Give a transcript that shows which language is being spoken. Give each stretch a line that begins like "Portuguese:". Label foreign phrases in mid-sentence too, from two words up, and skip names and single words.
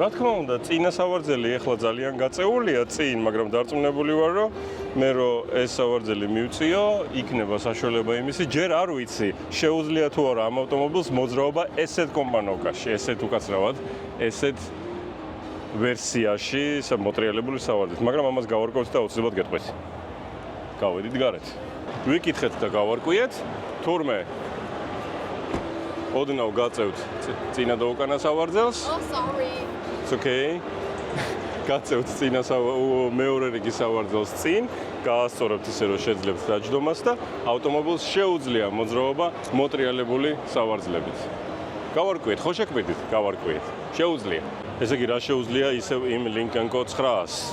Georgian: რა თქმა უნდა, წინა სავარძელი ეხლა ძალიან გაწეულია წინ, მაგრამ დარწმუნებული ვარ, რომ მე რომ ეს სავარძელი მივწიო, იქნება საშუალება იმისი, ჯერ არ ვიცი, შეუძლია თუ არა ამ ავტომობილს მოძრაობა ესეთ კომპანიობაში, ესეთ უკაცრავად, ესეთ ვერსიაში, მოტრიალებული სავარძელით, მაგრამ ამას გავარკვევთ და აუცილებლად გეტყვით. გავედით გარეთ. ვიკითხეთ და გავარკვიეთ, თურმე ოდნავ გაწევთ წინა და უკანა სავარძელს.
English: Oh, sorry. It's okay.
Georgian: გაწევთ წინა მეორე რიგის სავარძელს წინ, გაასწორებთ ისე რომ შეძლებთ დაჯდომას და ავტომობილს შეუძლია მოძრაობა მოტრიალებული სავარძლებით. გავარკვიეთ, ხო შეკრიბით? გავარკვიეთ. შეუძლია. ესე იგი რა შეუძლია ისევ იმ Lincoln Co 900-ს.